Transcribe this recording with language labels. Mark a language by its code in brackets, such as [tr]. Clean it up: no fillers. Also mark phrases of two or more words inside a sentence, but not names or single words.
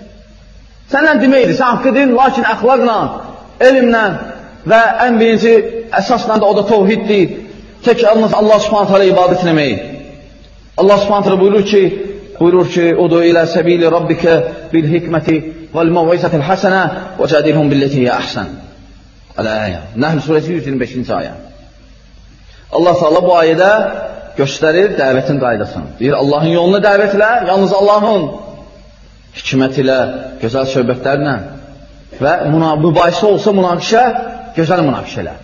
[az] Səndən deməkdir, sən haqqı deyil, lakin əxlaqla, elmlə və ən birinci əsasla da o da təvhiddir. Tək yalnız Allah [ar] سبحانه وتعالى [az] ibadət etmək. Allah [ar] سبحانه وتعالى [az] buyurur ki, [ar] "ادع إلى سبيل ربك بالحكمة والموعظة الحسنة وجادلهم بالتي هي أحسن." [az] Əl-Əyə. Nəhl surəsi 125-ci ayə. Allah Teala bu ayədə göstərir dəvətin qaydasını. Deyir, Allahın yoluna dəvət elə, yalnız Allahın hikmət ilə, gözəl söhbətlərlə və mübahisə olsa münaqişə, gözəl münaqişə elə.